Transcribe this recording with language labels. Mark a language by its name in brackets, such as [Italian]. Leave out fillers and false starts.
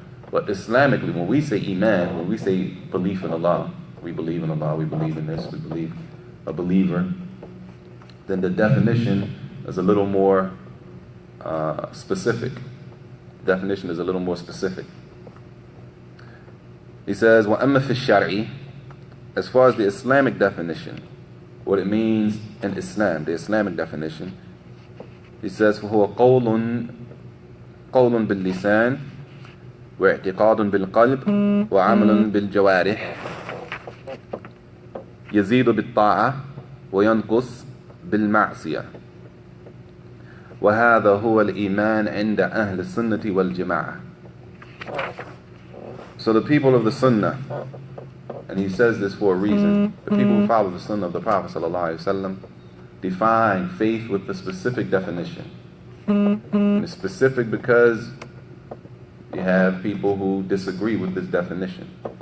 [English] But Islamically, when we say Iman, when we say belief in Allah, we believe in Allah, we believe in this, we believe a believer, then the definition is a little more specific. Definition is a little more specific. He says, [Arabic] وَأَمَّا فِي الشَّرْعِ, [English] as far as the Islamic definition, what it means in Islam, the Islamic definition, he says, [Arabic] فَهُوَ قَوْلٌ بِاللِّسَانِ وَاعْتِقَادٌ بِالْقَلْبِ وَعَمَلٌ بِالْجَوَارِحِ يزيد بالطاعة وينقص بالمعصية وهذا هو الإيمان عند أهل السنة والجماعة. [English] So the people of the Sunnah, and he says this for a reason, the people who follow the Sunnah of the Prophet ﷺ define faith with the specific definition. And it's specific because you have people who disagree with this definition.